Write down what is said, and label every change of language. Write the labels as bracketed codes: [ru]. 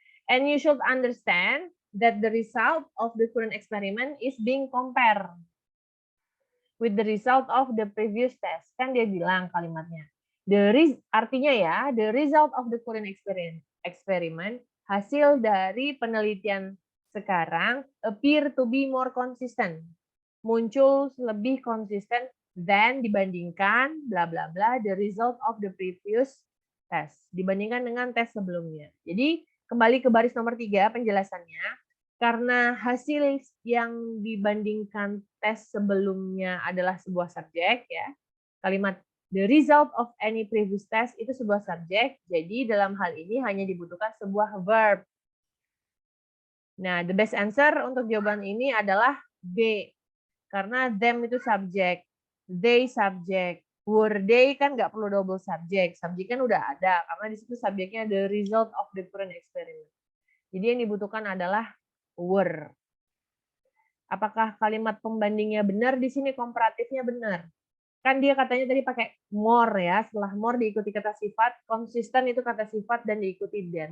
[en] And you should understand that the result of the current experiment is being compared with the result of the previous test. [id] Kan dia bilang kalimatnya. Artinya ya, [en] the result of the current experiment, [id] hasil dari penelitian sekarang [en] appear to be more consistent. [id] Muncul lebih konsisten than dibandingkan bla bla bla [en] the result of the previous test. [id] Dibandingkan dengan tes sebelumnya. Jadi kembali ke baris nomor 3 penjelasannya. Karena hasil yang dibandingkan tes sebelumnya adalah sebuah subjek ya. Kalimat [en] the result of any previous test [id] itu sebuah subjek. Jadi dalam hal ini hanya dibutuhkan sebuah verb. Nah, [en] the best answer [id] untuk jawaban ini adalah B. Karena them itu subjek, they subjek, were they kan nggak perlu double subjek. Subjek kan udah ada, karena di situ subjeknya the result of the current experiment. Jadi yang dibutuhkan adalah were. Apakah kalimat pembandingnya benar? Di sini komparatifnya benar. Kan dia katanya tadi pakai more ya. Setelah more diikuti kata sifat, konsisten itu kata sifat dan diikuti than.